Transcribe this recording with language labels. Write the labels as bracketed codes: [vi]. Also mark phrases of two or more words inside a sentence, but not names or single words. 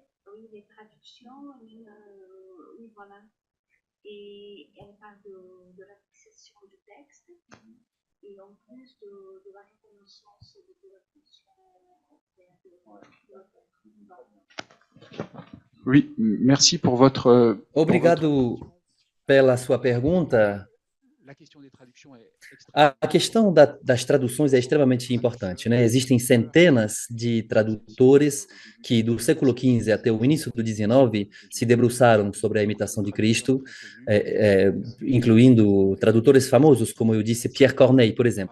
[fr] Oui, les traductions, oui, voilà. Et elle parle de la fixation du texte et en plus de la reconnaissance de la fonction. Oui, merci pour votre... [pt] Obrigado pela sua pergunta. [fr] La question des traductions est [pt] A questão das traduções é extremamente importante, né? Existem centenas de tradutores que, do século XV até o início do XIX, se debruçaram sobre a imitação de Cristo, incluindo tradutores famosos, como eu disse, Pierre Corneille, por exemplo.